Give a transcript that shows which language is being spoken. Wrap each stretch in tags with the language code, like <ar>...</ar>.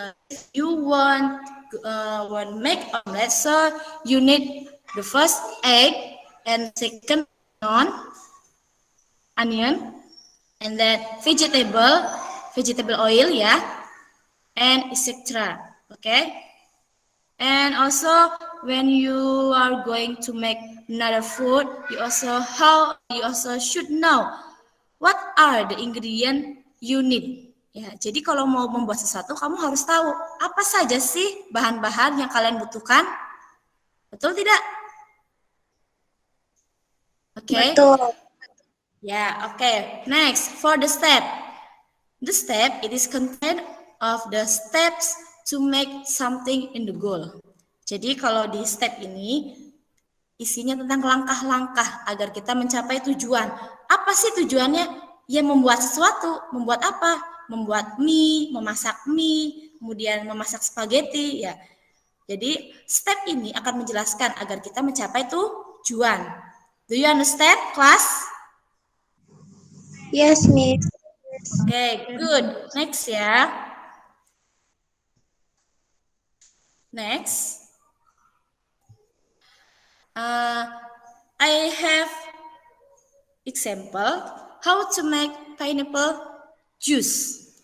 <en>If you want make omelette, so you need the first egg and second onion, and then vegetable oil, yeah, and etc. Okay. And also, when you are going to make another food, you also should know what are the ingredient you need.</en> <id>Ya, jadi kalau mau membuat sesuatu, kamu harus tahu apa saja sih bahan-bahan yang kalian butuhkan. Betul tidak? Oke. Okay. Betul. Ya, oke.</id> <en>Okay. Next, for the step. The step, it is content of the steps to make something in the goal.</en> <id>Jadi kalau di step ini isinya tentang langkah-langkah agar kita mencapai tujuan. Apa sih tujuannya? Ya membuat sesuatu. Membuat apa? Membuat mie, memasak mie, kemudian memasak spaghetti ya. Jadi step ini akan menjelaskan agar kita mencapai tujuan.</id> <en>Do you understand, class? Yes, Miss. Okay, good. Next ya. Next. I have example how to make pineapple juice.</en>